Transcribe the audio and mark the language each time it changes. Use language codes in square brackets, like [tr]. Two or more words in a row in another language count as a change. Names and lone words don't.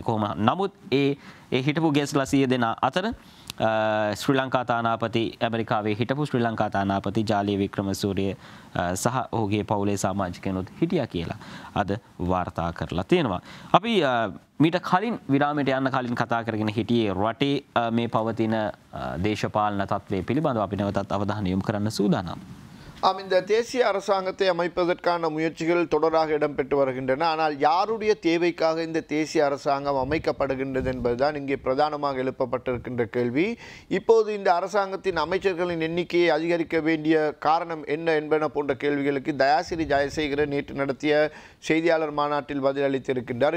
[si] කොහොම නමුත් ඒ හිටපු ගෙස්ලා 100 දෙනා අතර ශ්‍රී ලංකා තානාපති ඇමරිකාවේ හිටපු ශ්‍රී ලංකා තානාපති ජාලිය වික්‍රමසූරිය සහ ඔහුගේ පවුලේ සමාජිකයනුත් හිටියා කියලා අද වාර්තා කරලා තියෙනවා. අපි මීට කලින් විරාමයට යන්න කලින් කතා කරගෙන හිටියේ රටේ මේ පවතින දේශපාලන තත්ත්වය පිළිබඳව අපි නැවතත් අවධානය යොමු කරන්න සූදානම්. [ta] இந்த தேசிய அரசாங்கத்தை அமைப்பதற்கான முயற்சிகள் தொடராக இடம்பெற்று வருகின்றன. ஆனால் யாருடைய தேவைக்காக இந்த தேசிய அரசாங்கம் அமைக்கப்படுகின்றது என்பதுதான் இங்கே பிரதானமாக எழுப்பப்பட்டிருக்கின்ற கேள்வி. இப்போது இந்த அரசாங்கத்தின் அமைச்சர்களின் எண்ணிக்கையை அதிகரிக்க வேண்டிய காரணம் என்ன என்பன போன்ற கேள்விகளுக்கு தயாசிரி ஜெயசேகரன் நேற்று நடத்திய செய்தியாளர் மாநாட்டில் பதிலளித்திருக்கின்றார்.